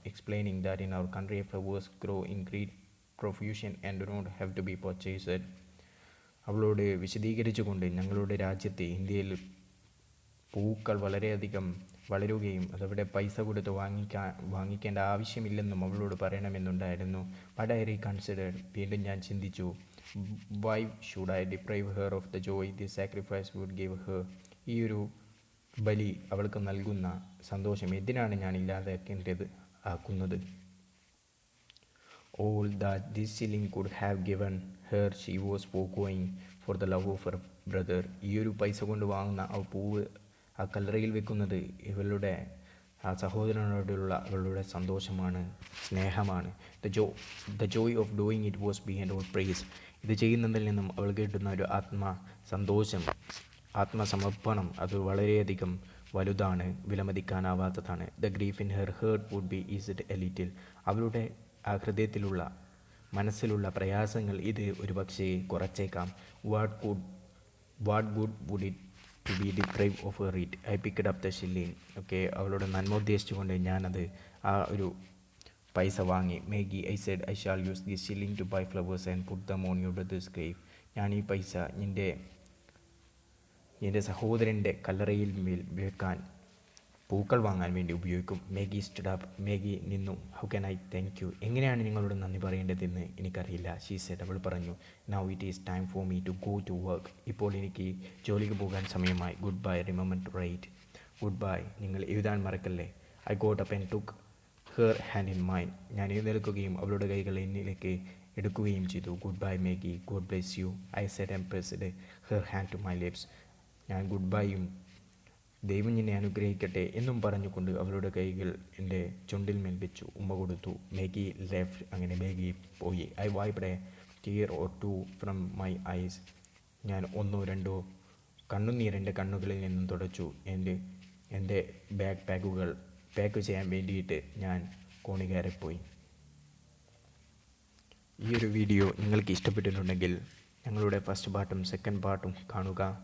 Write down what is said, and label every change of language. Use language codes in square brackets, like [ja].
[en] Explaining that in our country flowers grow in great profusion and do not have to be purchased. [ml] അവളോട് വിശദീകരിച്ചുകൊണ്ട് ഞങ്ങളുടെ രാജ്യത്തെ ഇന്ത്യയിൽ പൂക്കൾ വളരെയധികം വളരുകയും അതവിടെ പൈസ കൊടുത്ത് വാങ്ങിക്കേണ്ട ആവശ്യമില്ലെന്നും അവളോട് പറയണമെന്നുണ്ടായിരുന്നു. [en] But I reconsidered. [ml] വീണ്ടും ഞാൻ ചിന്തിച്ചു. [en] Why should I deprive her of the joy this sacrifice would give her? [ml] ഈ ഒരു ബലി അവൾക്ക് നൽകുന്ന സന്തോഷം എന്തിനാണ് ഞാൻ ഇല്ലാതാക്കേണ്ടത് ആക്കുന്നത്? [en] All that this shilling could have given her she was foregoing for the love of her brother. [ml] ഈ ഒരു പൈസ കൊണ്ട് വാങ്ങുന്ന ആ പൂവ് ആ കല്ലറയിൽ വെക്കുന്നത് ഇവളുടെ ആ സഹോദരനോടുള്ള അവളുടെ സന്തോഷമാണ്, സ്നേഹമാണ്. [en] The joy of doing it was beyond all praise. [ml] ഇത് ചെയ്യുന്നതിൽ നിന്നും അവൾ കിട്ടുന്ന ഒരു സന്തോഷം, ആത്മസമർപ്പണം അത് വളരെയധികം വലുതാണ്, വിലമതിക്കാനാവാത്തതാണ്. [en] The grief in her heart would be eased a little. [ml] അവളുടെ ആ ഹൃദയത്തിലുള്ള മനസ്സിലുള്ള പ്രയാസങ്ങൾ ഇത് ഒരു പക്ഷേ കുറച്ചേക്കാം. [en] What good would it to be deprived of her it? I picked up the shilling. [ml] Okay, അവളുടെ നന്മ ഉദ്ദേശിച്ചുകൊണ്ട് ഞാനത് ആ ഒരു പൈസ വാങ്ങി. [en] Maggie, I said, I shall use this shilling to buy flowers and put them on your brother's grave. [ml] ഞാൻ ഈ പൈസ എൻ്റെ സഹോദരൻ്റെ കല്ലറയിൽ മേൽ വെക്കാൻ, പൂക്കൾ വാങ്ങാൻ വേണ്ടി ഉപയോഗിക്കും. Maggi [en] stood up. [ml] മേഗി നിന്നു. [en] How can I thank you? [ml] എങ്ങനെയാണ് നിങ്ങളോട് നന്ദി പറയേണ്ടതെന്ന് എനിക്കറിയില്ല. [en] She said. [ml] അവൾ പറഞ്ഞു. [en] Now it is time for me to go to work. [ml] ഇപ്പോൾ എനിക്ക് ജോലിക്ക് പോകാൻ സമയമായി. [en] Goodbye. Remember to write. Goodbye. [ml] നിങ്ങൾ എഴുതാൻ മറക്കല്ലേ. [en] I got up and took her hand in mine. [ml] ഞാൻ എഴുന്നേൽക്കുകയും അവളുടെ കൈകൾ എന്നിലേക്ക് എടുക്കുകയും ചെയ്തു. [en] Goodbye, Maggie. God bless you. I said and pressed her hand to my lips. [ml] ഞാൻ ഗുഡ്ബൈയും ദൈവം നിന്നെ അനുഗ്രഹിക്കട്ടെ എന്നും പറഞ്ഞുകൊണ്ട് അവളുടെ കൈകൾ എൻ്റെ ചുണ്ടിൽ മേൽ വെച്ചു, ഉമ്മ കൊടുത്തു. മേഗി ലെഫ്റ്റ്. അങ്ങനെ മേഗി പോയി. [en] I wiped a tear or two from my eyes. [ml] ഞാൻ ഒന്നോ രണ്ടോ കണ്ണുനീർ എൻ്റെ കണ്ണുകളിൽ നിന്നും തുടച്ചു. എൻ്റെ ബാഗ് പാക്ക് ചെയ്യാൻ വേണ്ടിയിട്ട് ഞാൻ കോണി കയറിപ്പോയി. ഈ ഒരു വീഡിയോ നിങ്ങൾക്ക് ഇഷ്ടപ്പെട്ടിട്ടുണ്ടെങ്കിൽ ഞങ്ങളുടെ ഫസ്റ്റ് പാർട്ടും സെക്കൻഡ് പാർട്ടും കാണുക.